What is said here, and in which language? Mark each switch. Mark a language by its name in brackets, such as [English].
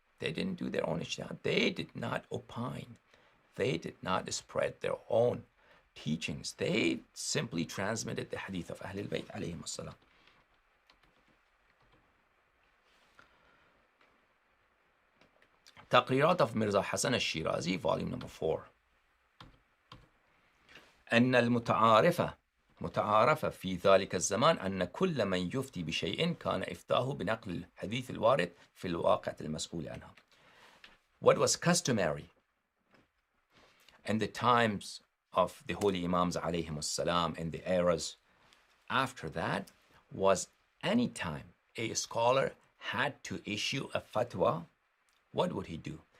[English] They didn't do their own ijtihad. They did not opine. They did not spread their own teachings. They simply transmitted the hadith of Ahlul Bayt alayhim as-salam. تقريرات of Mirza Hassan al-Shirazi, volume number 4. [Arabic] أن متعارفة في ذلك الزمان أن كل من يفتي بشيء كان إفتاؤه بنقل الحديث الوارد في الواقع المسؤول عنها. [English] What was customary in the times of the holy Imams alayhim as-salam and the eras after that was any time a scholar had to issue a fatwa, what would he do?